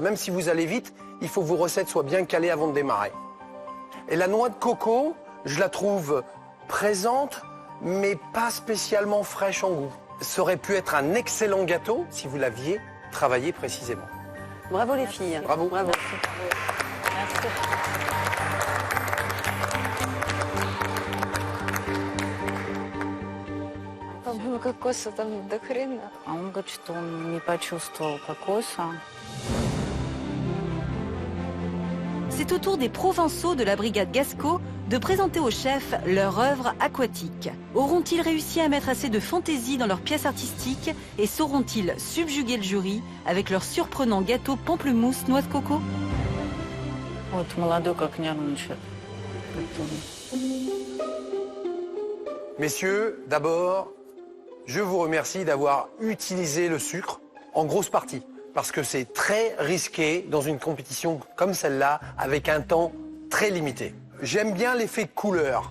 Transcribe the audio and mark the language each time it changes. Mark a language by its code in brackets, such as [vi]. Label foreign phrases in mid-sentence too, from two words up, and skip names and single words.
[fr] Même si vous allez vite, il faut que vos recettes soient bien calées avant de démarrer. Et la noix de coco, je la trouve présente, mais pas spécialement fraîche en goût. Ça aurait pu être un excellent gâteau si vous l'aviez travaillé précisément. Bravo les filles. Bravo. Bravo. Merci. [ru] По-моему, кокоса там до хрена. А он говорит, что он не почувствовал кокоса. [fr] C'est au tour des Provençaux de la brigade Gasco de présenter aux chefs leur œuvre aquatique. Auront-ils réussi à mettre assez de fantaisie dans leurs pièces artistiques et sauront-ils subjuguer le jury avec leur surprenant gâteau pamplemousse noix de coco? [ru] Вот молодой как нервничает. [fr] Messieurs, d'abord, je vous remercie d'avoir utilisé le sucre en grosse partie. Parce que c'est très risqué dans une compétition comme celle-là, avec un temps très limité. J'aime bien l'effet couleur.